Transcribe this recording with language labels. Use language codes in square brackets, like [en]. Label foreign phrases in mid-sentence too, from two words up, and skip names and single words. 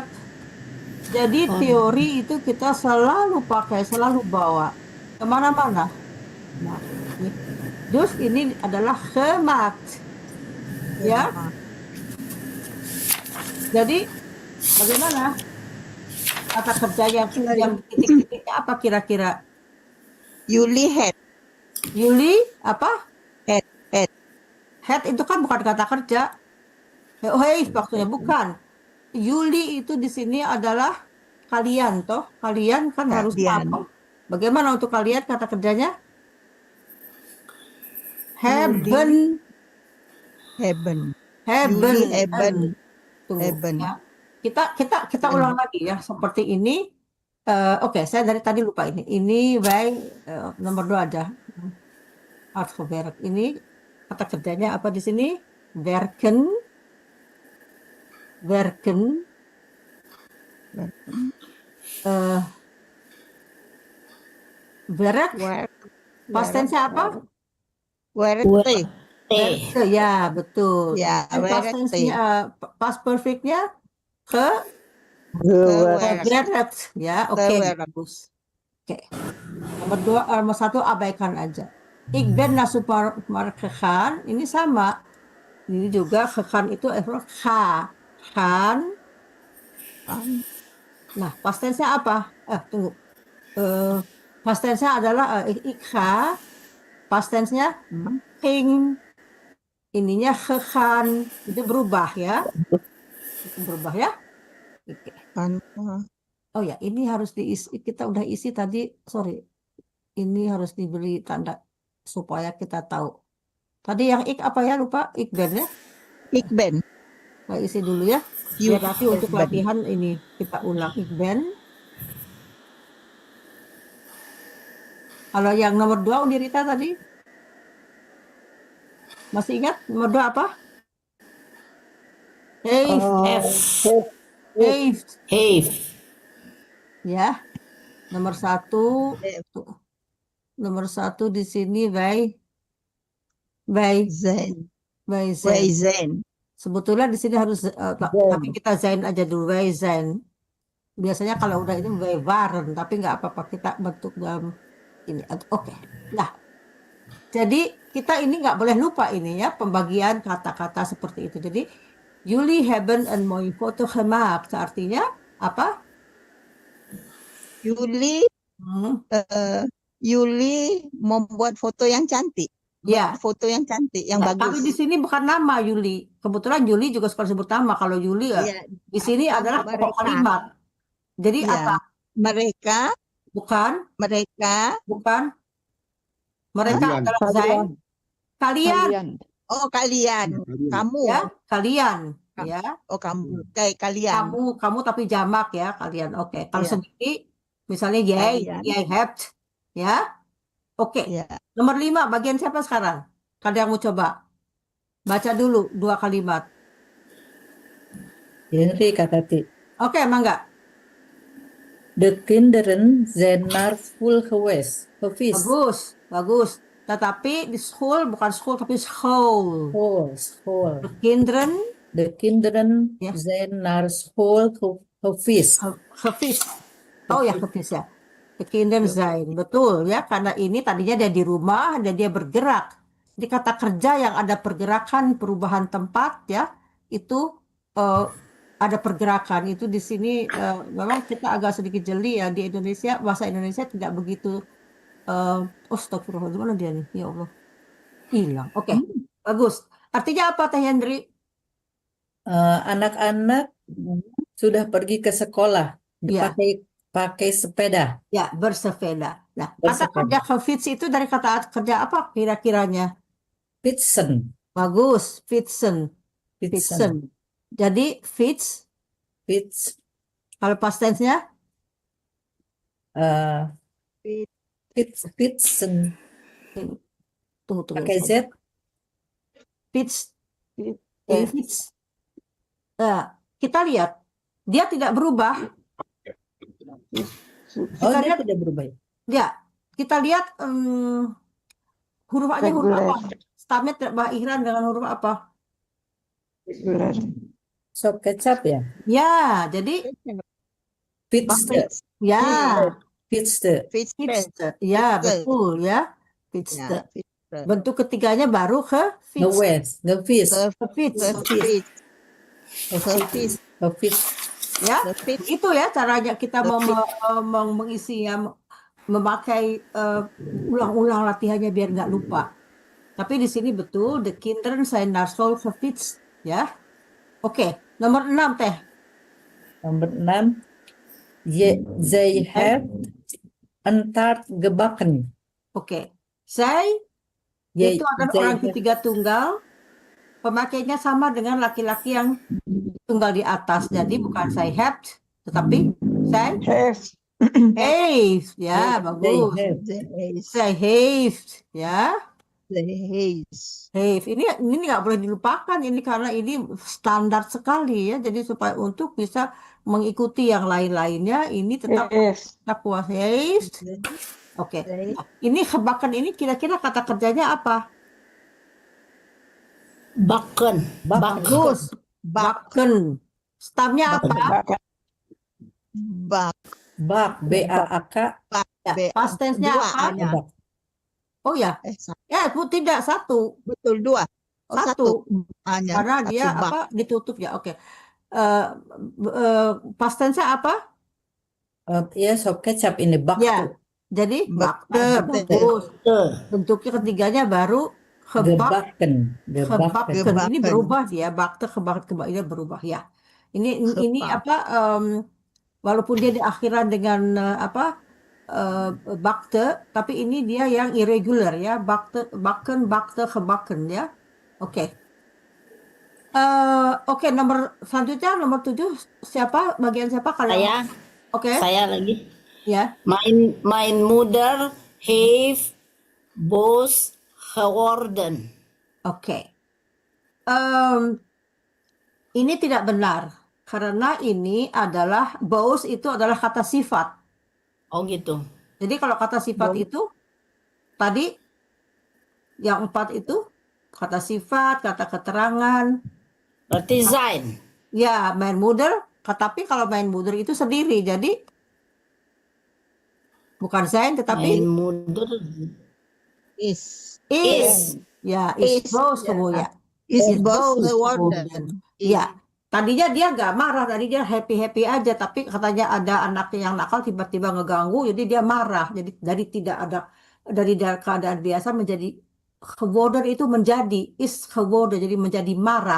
[id] Jadi teori itu kita selalu pakai, selalu bawa kemana-mana. Nah, dus ini adalah gemaakt. Ya. Jadi bagaimana kata kerja yang titik-titiknya apa kira-kira? [nl] Jullie het. [id] Yuli apa? [nl] Het. [id] Head itu kan bukan kata kerja. Oh, hey, maksudnya bukan. Yuli itu di sini adalah kalian, toh. Kalian kan harus Kalian. apa? Bagaimana untuk kalian kata kerjanya? [de] Haben. [nl] Hebben. [de] Haben. [nl] Yuli, hebben. [id] Tunggu, [nl] Hebben. [id] ya. Kita ulang lagi ya seperti ini. Oke, saya dari tadi lupa ini. Ini wij nomor 2 aja. Uitgewerkt. Ini kata kerjanya apa di sini? [nl] Werken. Werken. Werk. [en] Past tense- [id] nya apa? [nl] Werkte. Werkte, [id] ya betul. Ya, Dan past [nl] werkte. [id] tense-nya, [en] past perfect- [id] nya [nl] Gewerkt. gewerkt, [id] ya. Oke, [nl] Gewerkt. [id] bagus. Oke. Nomor 1 abaikan aja. [nl] Ik ben naar supermarkt gegaan. [id] Ini sama. Ini juga gegaan itu ga. Gaan. Nah, [en] past tense- [id] nya apa? Tunggu. [en] Past tense- [id] nya adalah [nl] ik ga. [en] Past tense- [id] nya ging. Ininya gegaan. Itu berubah ya. Itu berubah ya. Oke. Oh ya, ini harus diisi. Kita udah isi tadi. Sorry. Ini harus diberi tanda supaya kita tahu. Tadi yang ik apa ya? Lupa. [nl] Ik ben ya. Ik ben. [id] Kita isi dulu ya. Biar nanti untuk latihan ini kita ulang. [nl] Ik ben. [id] Kalau yang nomor 2 Undirita tadi? Masih ingat? Nomor 2 apa? [nl] Heeft. [id] Ya. Nomor 1. Nomor 1 di sini wij [nl] Zijn. zijn. [id] Sebetulnya di sini harus tapi kita zijn aja dulu, [nl] wij zijn. [id] Biasanya kalau udah ini [nl] wij waren, [id] tapi nggak apa-apa kita bentuk dalam ini. Oke. Nah, jadi kita ini nggak boleh lupa ini ya pembagian kata-kata seperti itu. [nl] Jadi jullie hebben een mooie foto gemaakt. [id] Artinya apa? Jullie membuat foto yang cantik. Ya. Foto yang cantik, yang Ya, tapi di bagus. sini bukan nama Yuli. Kebetulan Yuli juga suka disebut nama. Kalau Yuli ya, Iya, di sini adalah pokok mereka. kalimat. Jadi Iya. apa? Mereka, Bukan, mereka. bukan. Mereka Kalian. adalah Zain. Kalian, Oh, kalian. Kalian. Kamu. ya, kalian, ya. Oh, kamu. Kayak kalian. Kamu tapi jamak ya, kalian. Oke. Kalau Iya. sendiri, misalnya yay, Kalian. [en] I have, [id] ya. Oke. Iya. Nomor 5, bagian siapa sekarang? Ada yang mau coba? Baca dulu 2 kalimat. Henry kata Ti. Oke, Mangga. [nl] De kinderen zijn naar school geweest. [id] Bagus, bagus. Tetapi di school bukan school tapi school. [nl] School. De kinderen De kinderen Ja. zijn naar school geweest. gevis. Oh ya, gevis ya. De kinderen zijn. [id] Betul ya, karena ini tadinya dia di rumah dan dia bergerak. Di kata kerja yang ada pergerakan, perubahan tempat ya, itu ada pergerakan. Itu di sini memang kita agak sedikit jeli ya, di Indonesia, bahasa Indonesia tidak begitu astagfirullah, gimana dia nih? [ar] Ya Allah. [id] Hilang. Oke. Bagus. Artinya apa Teh Hendri? Anak-anak sudah pergi ke sekolah. Ya. Pakai sepeda. Ya, bersepeda. Nah, kata Bersepeda. kerja kefits itu dari kata kerja apa kira-kiranya? [nl] Fietsen. [id] Bagus, fietsen. [nl] Fietsen. [id] Jadi fiets, [nl] Fiets. [id] kalau [en] past tense- [id] nya [nl] Fietsen. [id] tunggu. Pakai Z. [nl] Fiets. Fiets. [id] Nah, kita lihat dia tidak berubah. Oh, Kita dia lihat, tidak berubah. ya, kita lihat huruf A-nya huruf apa? Stamnya tidak ihram dengan huruf apa? Sop kecap ya. Ya, jadi [nl] Fietste. [id] ya, [nl] Fietste. [id] fietste. Ya, betul ya. Fietste. Bentuk ketiganya baru ke fiets. [nl] Geweest. Gefiets. Fiets. Gefiets. [id] Ya, itu ya caranya kita mengisinya, memakai ulang-ulang latihannya biar nggak lupa. Tapi di sini betul, [nl] de kinderen zijn naar school gefietst, [id] ya. Oke, nomor 6 Teh. Nomor 6. [nl] Zij heeft een taart gebakken. [id] Oke, zij itu adalah orang ketiga tunggal. Pemakainya sama dengan laki-laki yang tunggal di atas. Jadi bukan [nl] zij hebt, [id] tetapi [nl] zij heeft. [id] Ya, bagus. [nl] Zij heeft, ya. Heeft. [id] Ini nggak boleh dilupakan ini karena ini standar sekali ya. Jadi supaya untuk bisa mengikuti yang lain-lainnya ini tetap kita kuat heeft. Oke. Nah, ini gebakken ini kira-kira kata kerjanya apa? [nl] Bakken. [id] Bagus. Bakken. Stamnya apa? [nl] Bak. B-A-A-K. [id] Ya, [en] past tense- [id] nya apa? [nl] Bak. [id] Oh ya. Ya, Bu, tidak satu. Betul, 2. Satu. Hanya Karena dia satu bak. apa? Ditutup ya. Oke. [en] Past tense- [id] nya apa? Ya, sop kecap ini bak. Ya. Jadi bakte. [nl] Bakte. [id] Bagus. Bentuknya ketiganya baru [nl] Gebakken. gebakken. [id] Ini berubah dia. [nl] Bakte kebakken [id] ini berubah ya. Ini apa? Walaupun dia di akhiran dengan bakte, tapi ini dia yang irregular ya. [nl] Bakte, bakken, bakte, gebakken ya. [id] Oke. Oke, nomor selanjutnya nomor 7 siapa? Bagian siapa kalau? Saya, Oke. saya lagi. Ya. [nl] Mijn moeder heeft boos geworden. [id] Oke. Ini tidak benar karena ini adalah boos itu adalah kata sifat. Oh gitu. Jadi kalau kata sifat itu tadi yang 4 itu kata sifat, kata keterangan. Berarti zijn. [nl] Ya, mijn moeder. [id] Tapi kalau [nl] mijn moeder [id] itu sendiri, jadi bukan zijn tetapi [nl] Mijn moeder Is. Ya, is boos kemudian. Is boos [en] both the word. [id] kemudian. Ya, tadinya dia nggak marah, tadi dia happy aja, tapi katanya ada anaknya yang nakal tiba-tiba ngeganggu, jadi dia marah. Jadi dari tidak ada dari keadaan biasa menjadi geworden itu menjadi, [nl] is geworden, [id] jadi menjadi marah.